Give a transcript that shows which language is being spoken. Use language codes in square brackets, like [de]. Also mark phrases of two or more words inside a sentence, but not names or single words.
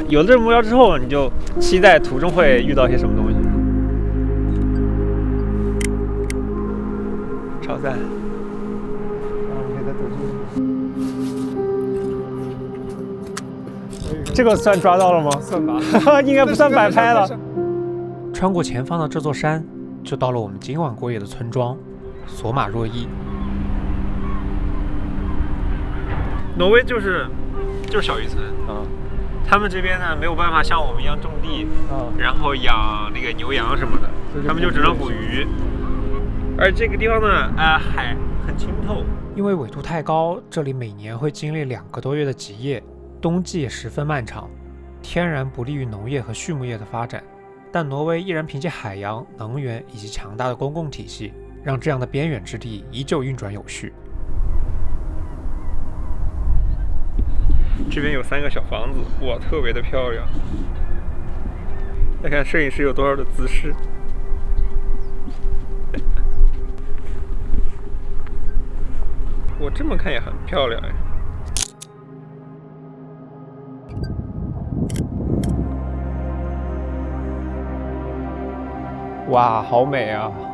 [zh] 有了這個目標之後，你就期待途中會遇到一些什麼東西。超讚！這個算抓到了嗎？算吧，應該不算擺拍了。穿過前方的這座山，就到了我們今晚過夜的村莊。 索馬若伊。挪威就是小渔村啊，他们这边呢没有办法像我们一样种地然后养那个牛羊什么的，他们就只能捕魚。而這個地方呢，海很清透。因為緯度太高，這裡每年會經歷2個多月的極夜，冬季也十分漫長，天然不利於農業和畜牧業的發展。但挪威依然憑借海洋、能源以及強大的公共體系，讓這樣的邊遠之地依舊運轉有序。這邊有3個小房子，哇，特別的漂亮。再看攝影師有多少的姿勢。我這麼看也很漂亮哎。哇，好美啊！